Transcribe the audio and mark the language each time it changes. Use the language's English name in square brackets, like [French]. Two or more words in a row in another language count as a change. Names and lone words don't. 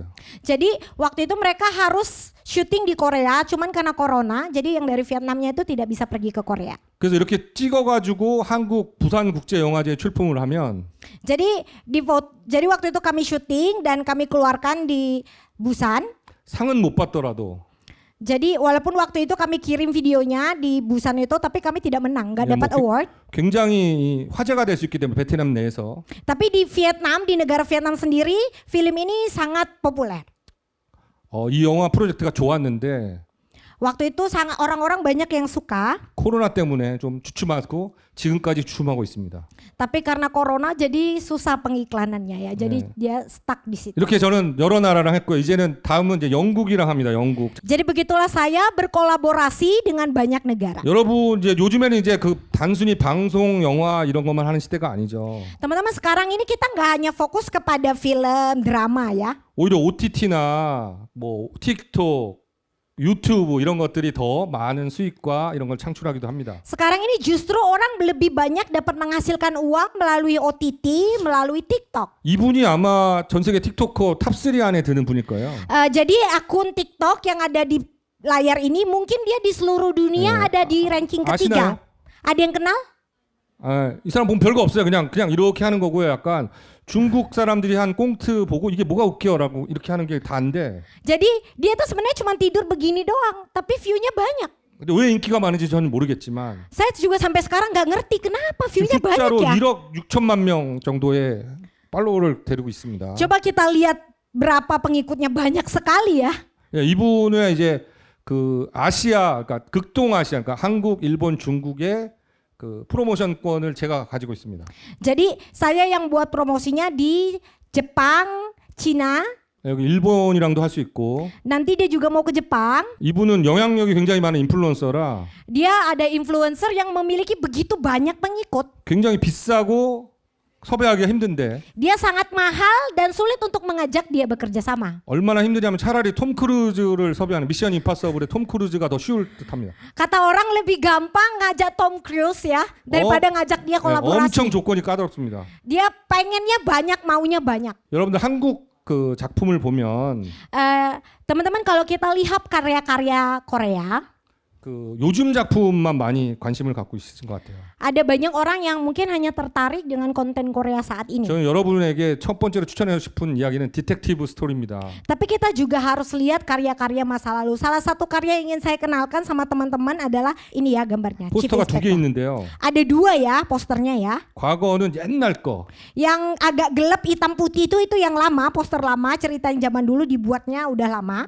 [Indonesian] Jadi waktu itu mereka harus syuting di Korea, cuman karena corona, jadi yang dari Vietnamnya itu tidak bisa pergi ke Korea. [Korean] 그래서 이렇게 찍어가지고 한국 부산국제영화제에 출품을 하면 [Indonesian] Jadi waktu itu kami syuting dan kami keluarkan di Busan. [Korean] 상은 못 받더라도 [Indonesian] Jadi walaupun waktu itu kami kirim videonya di Busan itu, tapi kami tidak menang, nggak dapat award. [Korean] 굉장히 화제가 될 수 있기 때문에 베트남 내에서. [Indonesian] Tapi di Vietnam, di negara Vietnam sendiri, film ini sangat populer. [Korean] 이 영화 프로젝트가 좋았는데 [Indonesian] Waktu itu orang-orang banyak yang suka. [Korean] 코로나 때문에 좀 주춤하고 지금까지 주춤하고 있습니다. [Indonesian] Tapi karena corona jadi susah pengiklanannya ya. Jadi dia stuck di situ. [Korean] 이렇게 저는 여러 나라랑 했고요. 이제는 다음은 이제 영국이랑 합니다. 영국. [Indonesian] Jadi begitulah saya berkolaborasi dengan banyak negara. [Korean] 여러분 이제 요즘에는 이제 그 단순히 방송, 영화 이런 것만 하는 시대가 아니죠. [Indonesian] Teman-teman sekarang ini kita nggak hanya fokus kepada film, drama ya. [Korean] 오히려 OTT나 뭐 틱톡, 유튜브 이런 것들이 더 많은 수익과 이런 걸 창출하기도 합니다. [Indonesian] Sekarang ini justru orang lebih banyak dapat menghasilkan uang melalui OTT, melalui TikTok. [Korean] 이분이 아마 전 세계 틱토커 탑3 안에 드는 분일 거예요. [Indonesian] Jadi akun TikTok yang ada di layar ini mungkin dia di seluruh dunia ada di ranking ketiga. Ada yang kenal? [Korean] 이 사람 보면 별거 없어요. 그냥 이렇게 하는 거고요. 약간 중국 사람들이 한 꽁트 보고 이게 뭐가 웃겨라고 이렇게 하는 게 다인데. [Indonesian] Jadi dia tuh sebenarnya cuma tidur begini doang, tapi view-nya banyak. [Korean] 근데 왜 인기가 많은지 저는 모르겠지만. [Indonesian] Saya juga sampai sekarang nggak ngerti kenapa view-nya banyak [Korean] 숫자로 [Indonesian] ya. [Korean] 1억 6천만 명 정도의 팔로워를 데리고 있습니다. [Indonesian] Coba kita lihat berapa pengikutnya, banyak sekali ya. [Korean] 이분은 이제 그 아시아, 그러니까 극동 아시아, 그러니까 한국, 일본, 중국의 그 프로모션권을 제가 가지고 있습니다. [Indonesian] Jadi saya yang buat promosinya di Jepang, Cina. [Korean] 여기 일본이랑도 할 수 있고. [Indonesian] Nanti dia juga mau ke Jepang. [Korean] 이분은 영향력이 굉장히 많은 인플루언서라. [Indonesian] Dia ada influencer yang memiliki begitu banyak pengikut. [Korean] 굉장히 비싸고 섭외하기가 힘든데. [Indonesian] Dia sangat mahal dan sulit untuk mengajak dia bekerja sama. [Korean] 얼마나 힘드냐면 차라리 톰 크루즈를 섭외하는 미션 임파서블의 톰 크루즈가 더 쉬울 듯합니다. [Indonesian] Kata orang lebih gampang ngajak Tom Cruise ya daripada ngajak dia kolaborasi. [Korean] 엄청 조건이 까다롭습니다. [Indonesian] Dia pengennya banyak, maunya banyak. [Korean] 여러분들 한국 그 작품을 보면 [Indonesian] Teman-teman kalau kita lihat karya-karya Korea, [Korean] 그 요즘 작품만 많이 관심을 갖고 있으신 것 같아요. [Indonesian] ada banyak orang yang mungkin hanya tertarik dengan konten Korea saat ini. [Korean] 저는 여러분에게 첫 번째로 추천하고 싶은 이야기는 디텍티브 스토리입니다. [Indonesian] Tapi kita juga harus lihat karya-karya masa lalu. Salah satu karya yang ingin saya kenalkan sama teman-teman adalah ini ya gambarnya. [Korean] 포스터가 두 개 Chief Inspector. 있는데요. [Indonesian] Ada dua ya posternya ya. [Korean] 과거는 옛날 거. [Indonesian] Yang agak gelap hitam putih itu yang lama, poster lama, cerita yang zaman dulu dibuatnya udah lama.